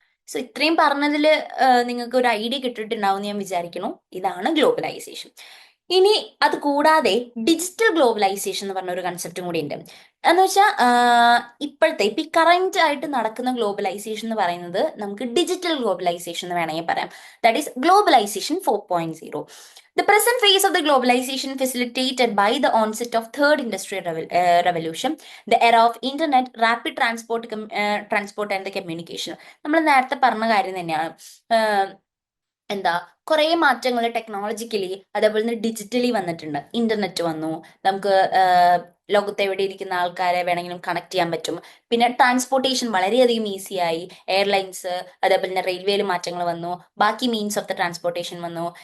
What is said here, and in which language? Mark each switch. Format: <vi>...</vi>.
<ml>So ഇത്രയും പറഞ്ഞതിൽ നിങ്ങൾക്ക് ഒരു ഐഡിയ കിട്ടിയിട്ടുണ്ടാവും എന്ന് ഞാൻ വിചാരിക്കുന്നു. ഇതാണ് ഗ്ലോബലൈസേഷൻ. ഇനി അത് കൂടാതെ ഡിജിറ്റൽ ഗ്ലോബലൈസേഷൻ എന്ന് പറഞ്ഞ ഒരു കൺസെപ്റ്റും കൂടി ഉണ്ട്. എന്ന് വെച്ചാൽ ഇപ്പോഴത്തെ ഇപ്പൊ കറന്റ് ആയിട്ട് നടക്കുന്ന ഗ്ലോബലൈസേഷൻ എന്ന് പറയുന്നത് നമുക്ക് ഡിജിറ്റൽ ഗ്ലോബലൈസേഷൻ എന്ന് വേണമെങ്കിൽ പറയാം.</ml> <en>That is globalization 4.0. The present phase of the globalization facilitated by the onset of third industrial revolution, the era of internet, rapid transport and the communication.</en> <ml>നമ്മൾ നേരത്തെ പറഞ്ഞ കാര്യം തന്നെയാണ്. എന്താ കുറേ മാറ്റങ്ങൾ ടെക്നോളജിക്കലി അതേപോലെ തന്നെ ഡിജിറ്റലി വന്നിട്ടുണ്ട്. ഇന്റർനെറ്റ് വന്നു, നമുക്ക് ലോകത്ത് എവിടെ ഇരിക്കുന്ന ആൾക്കാരെ വേണമെങ്കിലും കണക്ട് ചെയ്യാൻ പറ്റും. പിന്നെ ട്രാൻസ്പോർട്ടേഷൻ വളരെയധികം ഈസിയായി. എയർലൈൻസ്, അതേപോലെ തന്നെ റെയിൽവേയിൽ മാറ്റങ്ങൾ വന്നു, ബാക്കി</ml> <en>means of the transportation</en> <ml>വന്നു.</ml>